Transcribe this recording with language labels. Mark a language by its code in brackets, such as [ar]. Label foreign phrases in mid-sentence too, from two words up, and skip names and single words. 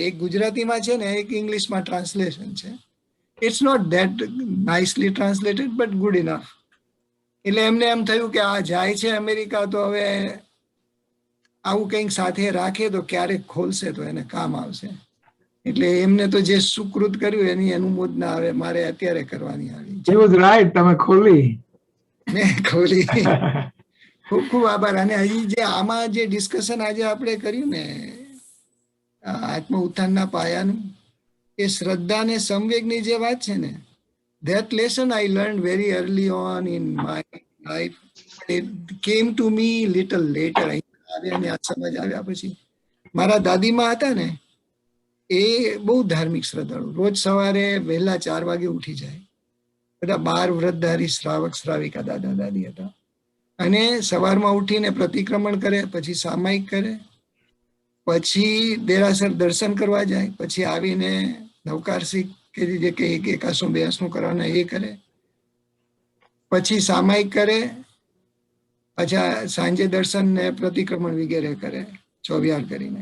[gu] એક ગુજરાતીમાં છે ને એક ઇંગ્લિશમાં ટ્રાન્સલેશન છે. [en] it's not that nicely translated but good enough. [gu] એટલે એમને એમ થયું કે આ જાય છે અમેરિકા તો હવે આવું કંઈક સાથે રાખે તો ક્યારેક ખોલશે તો એને કામ આવશે. એટલે એમને તો જે સુકૃત કર્યું એની અનુમોદના હવે મારે અત્યારે કરવાની આવી છે. [en] He was right, [gu] તમે ખોલી. મેં ખોલી. ખૂબ ખૂબ આભાર. અને હજી જે આમાં જે ડિસ્કશન આજે આપણે કર્યું ને આત્મ ઉત્થાનના પાયાનું, એ શ્રદ્ધા ને સંવેગની જે વાત છે ને, [en] that lesson I learned very early on in my life. It came to me little later. [gu] આ સમજ આવ્યા પછી. મારા દાદીમાં હતા ને, એ બહુ ધાર્મિક શ્રદ્ધાળુ. રોજ સવારે વહેલા 4 વાગે ઉઠી જાય. બધા 12 વ્રતધારી શ્રાવક શ્રાવિકા દાદા દાદી હતા. અને સવારમાં ઉઠીને પ્રતિક્રમણ કરે, પછી સામાયિક કરે, પછી દેરાસર દર્શન કરવા જાય, પછી આવીને નવકારસિક કે જે કે 182 કરવાના એ કરે, પછી સામાયિક કરે, પાછા સાંજે દર્શન ને પ્રતિક્રમણ વગેરે કરે, ચોવિહાર કરીને.